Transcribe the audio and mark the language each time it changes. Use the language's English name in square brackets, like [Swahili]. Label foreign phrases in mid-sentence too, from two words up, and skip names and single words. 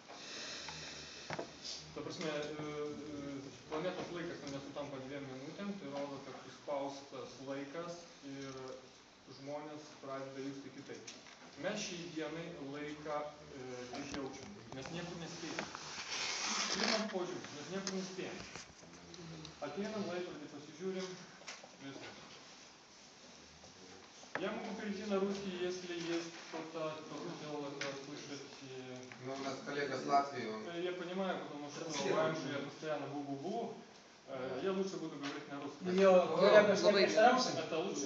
[Lithuanian] Ta prasme, planetos laikas nesutampa 2 minutėm, tai rodo, kad suspaustas laikas ir žmonės pradeda justi kitaip. Mes šiai dienai laiką kaip jaučiam, mes niekur nespėjam. Pirmas požiūris, mes niekur nespėjam. Ateinam laikrodį, pasižiūrim, viskas. [Russian] Я могу перейти на русский, если есть кто-то, кто хотел это слышать. Ну, у нас коллега с Латвии, он... Я понимаю, потому что раньше я постоянно бу-бу-бу. Я лучше буду говорить на русском. Это лучше?